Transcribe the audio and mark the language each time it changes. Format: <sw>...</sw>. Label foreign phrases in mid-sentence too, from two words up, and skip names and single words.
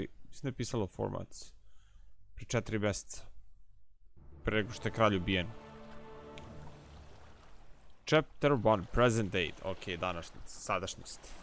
<sr>Mislim da je pisalo formats. Pre 4 meseca. Pre nego što je kralj ubijen.</sr> <en>Chapter 1. Present date.</en> <sr>Ok, današnjica. Sadašnjost.</sr>